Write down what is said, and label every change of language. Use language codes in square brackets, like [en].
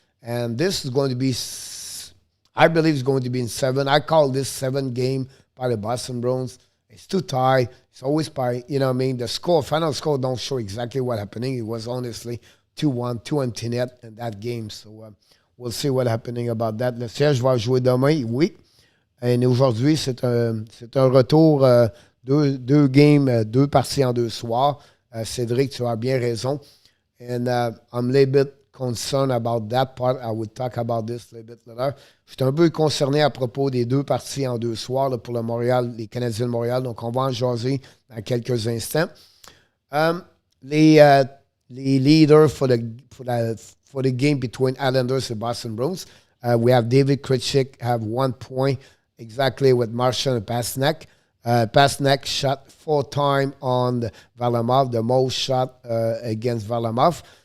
[en] And this is going to be, I believe it's going to be in 7. I call this 7 game by the Boston Bruins. It's too tight. It's always by, the final score don't show exactly what happening. It was honestly 2-1, 2 empty net in that game. So we'll see what's happening about that. [fr] Le Serge va jouer demain, oui. Et aujourd'hui, c'est un retour, 2 games, 2 parties en 2 soirs. Cédric, tu as bien raison. [en] And I'm a little bit concerned about that part. I will talk about this a little bit later. [fr] Je suis un peu concerné à propos des 2 parties en 2 soirs là, pour les Canadiens de Montréal. Donc, on va en jaser dans quelques instants. [en] Les leaders for the game between Islanders and Boston Bruins. We have David Kritchik have 1 point exactly with Marchand and Pasternak. Pasternak shot 4 times on Varlamov, the most shot against Varlamov.